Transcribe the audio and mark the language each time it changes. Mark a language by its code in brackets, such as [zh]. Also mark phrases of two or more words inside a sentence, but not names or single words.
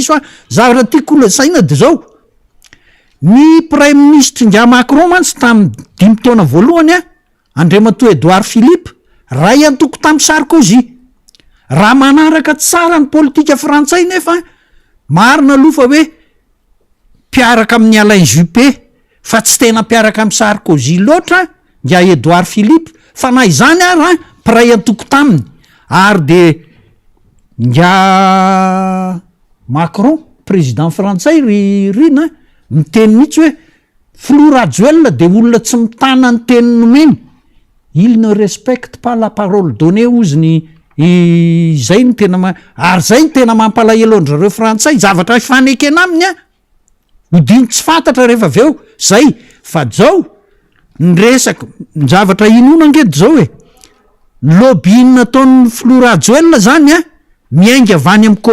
[mg] diso zavatra tiako lasaina de zao ny [fr] prime ministre [mg] ngia Macron mantsy tamin'ny 5 taona voalohany Andriamatoa Edouard Philippe ray antoko tamin'ny Sarkozy raha manaraka tsara ny politika frantsay nefa marina aloha fa hoe mpiaraka amin'ny Alain Juppé fa tsy tena mpiaraka amin'ny Sarkozy loatra ngia Edouard Philippe fa na izany ary piray antoko taminy ary de ngia Macron président frantsay rina miteny mihitsy hoe Flora Joel de olona tsy mitana ny teny nomeny [fr] il ne respecte pas la parole donnée [mg] ozy zay ny tena ary zay ny tena mampalahelo andrareo frantsay zavatra fanekena aminy hodiny tsy fantatra rehefa aveo zay fa zao ny resaka ny zavatra inona ngedy zao ny lobbying nataon'ny Flora Joel zany miainga avy any amin'ny